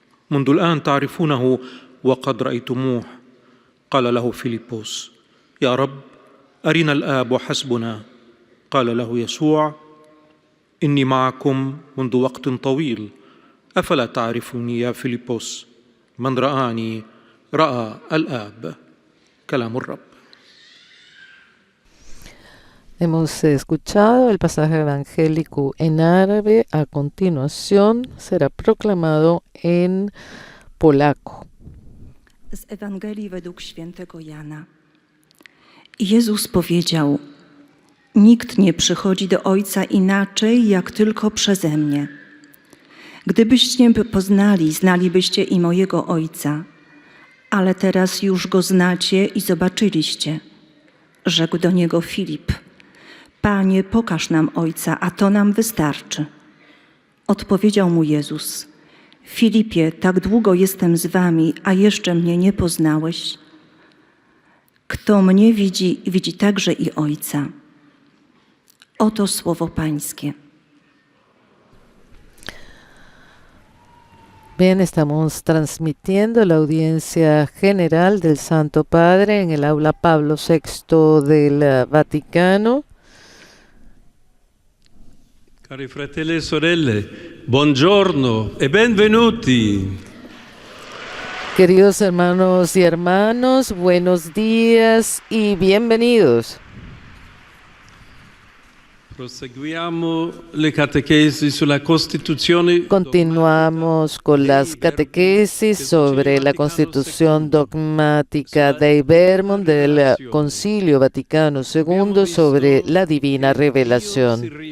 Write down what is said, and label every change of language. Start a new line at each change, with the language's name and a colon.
Arabic: منذ الآن تعرفونه وقد رأيتموه. قال له فيلبوس: يا رب، أرنا الآب وحسبنا. قال له يسوع: إني معكم منذ وقت طويل، أفلا تعرفوني يا فيلبوس؟ من رآني رأى الآب. كلام الرب.
Spanish: Hemos escuchado el pasaje evangélico en árabe. A continuación será proclamado en polaco.
Polish: Z Ewangelii według świętego Jana. Jezus powiedział: Nikt nie przychodzi do Ojca inaczej, jak tylko przeze mnie. Gdybyście mnie poznali, znalibyście i mojego Ojca, ale teraz już Go znacie i zobaczyliście. Rzekł do Niego Filip: Panie, pokaż nam Ojca, a to nam wystarczy. Odpowiedział mu Jezus: Filipie, tak długo jestem z wami, a jeszcze mnie nie poznałeś? Kto mnie widzi, widzi także i Ojca. Oto słowo Pańskie.
Spanish: Bien, estamos transmitiendo la audiencia general del Santo Padre en el aula Pablo VI del Vaticano.
Italian: Cari fratelli e sorelle, buongiorno e benvenuti.
Spanish: Queridos hermanos y hermanas, buenos días y bienvenidos.
Italian: Proseguiamo le catechesi sulla Costituzione.
Spanish: Continuamos con las catequesis sobre la Constitución dogmática de Vermont del Concilio Vaticano II sobre la Divina Revelación.